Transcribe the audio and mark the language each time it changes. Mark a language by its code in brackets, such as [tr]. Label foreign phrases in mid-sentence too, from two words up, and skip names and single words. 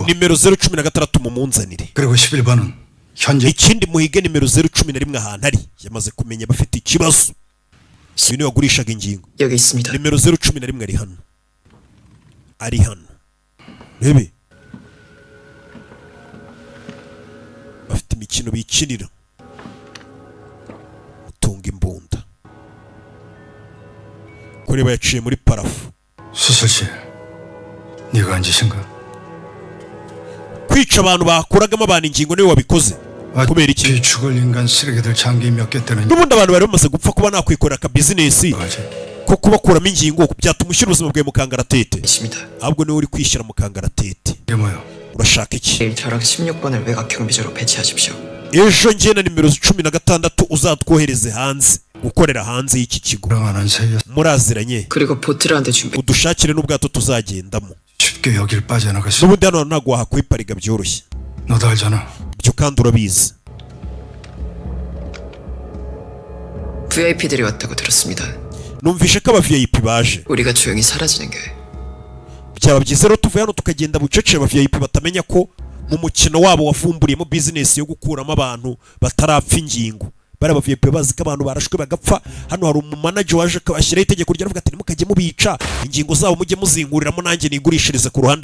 [rw] nimero 016 mumunzanire. [ko] 그리고 11번은 현재 [rw] ikindi muhige nimero 011 ahantu ari yamaze kumenya bafite ikibazo. uyu niwe wagurishaga ingingo. [ko] 여기 있습니다. [rw] nimero 011 ari hano. ari hano. rebe bafite imikino bikinira. utunga imbunda. kureba yaciye muri parafu. [ko] 수술실 네가 한 짓인가? [rw] kwica abantu bakuragamo abantu ingingo niwe wabikoze. kubera iki? [ko] 죽을 인간 쓰레기들 장기 몇 개 때는 [rw] n'ubundi abantu bari bamaze gupfa kuba nakwikorera aka bizinesi ko kubakuramo ingingo byatuma ushyira ubuzima bwawe mu kangaratete. ahubwo niwe uri kwishyira mu kangaratete. urashaka iki? [ko] 내일 저랑 16번을 외곽 경비조로 배치하십시오. [rw] ejo njye na nimero 16 uzatwohereze hanze gukorera hanze y'iki kigo. muraziranye? [ko] 그리고 보트를 한 대 준비. [rw] udushakire n'ubwato tuzagendamo. [ko] 쉽게 여길 빠져나갈 수. [rw] n'ubundi hano ntabwo wahakwipariga byoroshye. [ko] 너도 알잖아. [rw] byo kandi urabizi. [ko] VIP들이 왔다고 들었습니다. [rw] numvishe ko aba VIP baje. [ko] 우리가 조용히 사라지는 게. [rw] byaba byiza rero tuvuye hano tukagenda bucece. aba VIP batamenya ko mu mukino wabo wavumburiyemo bizinesi yo gukuramo abantu batarapfa ingingo. bari aba VIP bazi ko abantu barashwe bagapfa. hano hari umumanager waje ashyiraho itegeko ryaravuga ati nimukajye mubica ingingo zabo mujye muzinguriramo nanjye nigurishirize ku ruhande.